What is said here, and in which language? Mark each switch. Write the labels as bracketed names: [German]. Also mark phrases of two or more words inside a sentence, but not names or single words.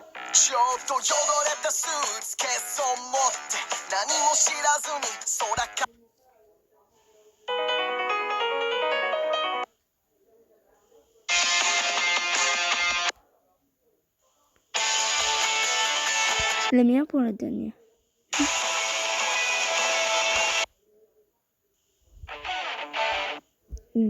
[Japanese] ちょっと汚れたスーツケースを持って何も知らずに空か [French] La meilleure pour la dernière. Mm.